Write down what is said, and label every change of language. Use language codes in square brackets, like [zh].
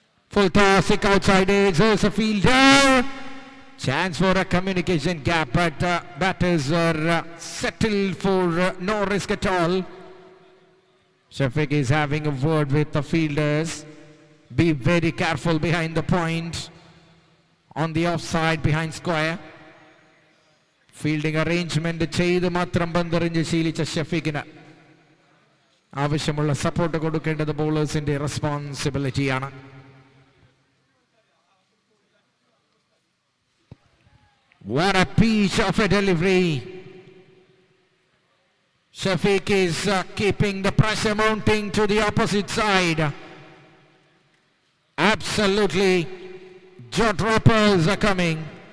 [en] Full toss, outside edge, there's a fielder. Chance for a communication gap, but batters are settled for no risk at all. Shafiq is having a word with the fielders. Be very careful behind the point. On the offside behind square. Fielding arrangement [ml] ചെയ്ത് മാത്രം പന്തെറിഞ്ഞ് ശീലിച്ച ഷഫീഖിന് ആവശ്യമുള്ള support കൊടുക്കേണ്ടത് ബൗളേഴ്സിന്റെ റെസ്പോൺസിബിലിറ്റിയാണ്. [en] What a piece of a delivery. Shafiq is keeping the pressure mounting to the opposite side. Absolutely. Jaw droppers are coming.